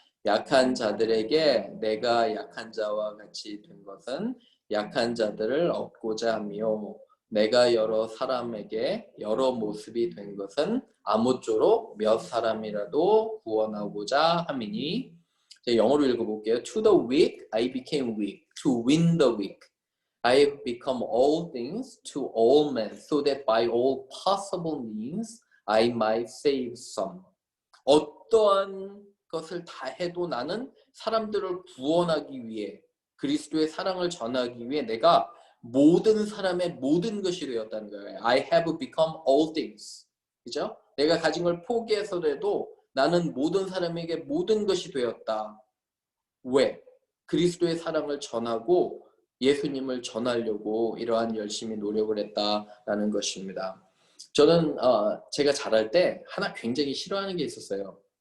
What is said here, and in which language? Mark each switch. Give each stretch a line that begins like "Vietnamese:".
Korean: 약한 자들에게 내가 약한 자와 같이 된 것은 약한 자들을 얻고자 하며, 내가 여러 사람에게 여러 모습이 된 것은 아무쪼록 몇 사람이라도 구원하고자 함이니. 영어로 읽어볼게요.
English: To the weak I became weak to win the weak. I have become all things to all men so that by all possible means I might save some.
Korean: 어떠한 것을 다 해도 나는 사람들을 구원하기 위해 그리스도의 사랑을 전하기 위해 내가 모든 사람의 모든 것이 되었다는 거예요.
English: I have become all things.
Korean: 그죠? 내가 가진 걸 포기해서라도 나는 모든 사람에게 모든 것이 되었다. 왜? 그리스도의 사랑을 전하고 예수님을 전하려고 이러한 열심히 노력을 했다라는 것입니다. 저는 제가 자랄 때 하나 굉장히 싫어하는 게 있었어요.